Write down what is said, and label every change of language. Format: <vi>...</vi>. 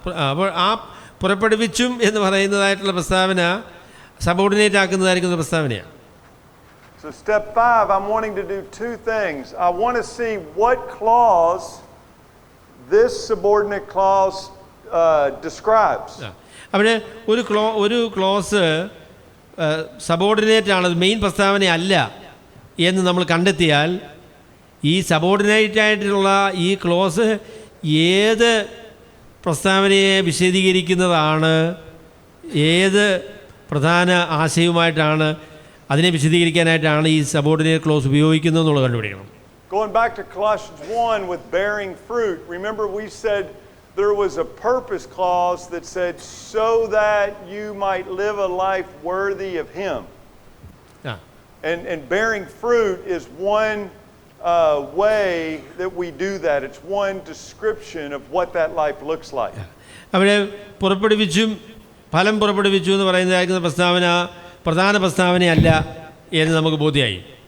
<ml>അപ്പോൾ ആ പുറപ്പെടുവിച്ചും എന്ന് പറയുന്നതായിട്ടുള്ള പ്രസ്താവന സബോർഡിനേറ്റ് ആക്കുന്നതായിരിക്കുന്ന പ്രസ്താവനയാണ്.</ml> <en>So step 5, I'm wanting to do 2 things. I want to see what clause this subordinate clause describes.</en> <ml>അവിടെ ഒരു ക്ലോസ് സബോർഡിനേറ്റ് ആണ്, മെയിൻ പ്രസ്താവന അല്ല എന്ന് നമ്മൾ കണ്ടെത്തിയാൽ ഈ സബോർഡിനേറ്റ് ആയിട്ടുള്ള ഈ ക്ലോസ് ഏത് പ്രസ്താവനയെ വിശദീകരിക്കുന്നതാണ്, ഏത് പ്രധാന ആശയവുമായിട്ടാണ് അതിനെ വിശദീകരിക്കാനായിട്ടാണ് ഈ സബോർഡിനേറ്റ് ക്ലോസ് ഉപയോഗിക്കുന്നത് എന്നുള്ളത് കണ്ടുപിടിക്കണം.</ml> <en>Going back to Colossians 1 with bearing fruit, remember we said there was a purpose clause that said, so that you might live a life worthy of Him. And bearing fruit is one way that we do that. It's one description of what that life looks like.</en> <ml>അവിടെ പുറപ്പെടുവിച്ചും ഫലം പുറപ്പെടുവിച്ചു എന്ന് പറയുന്നതായിരിക്കുന്ന പ്രസ്താവന പ്രധാന പ്രസ്താവനയല്ല എന്ന് നമുക്ക് ബോധ്യമായി.</ml>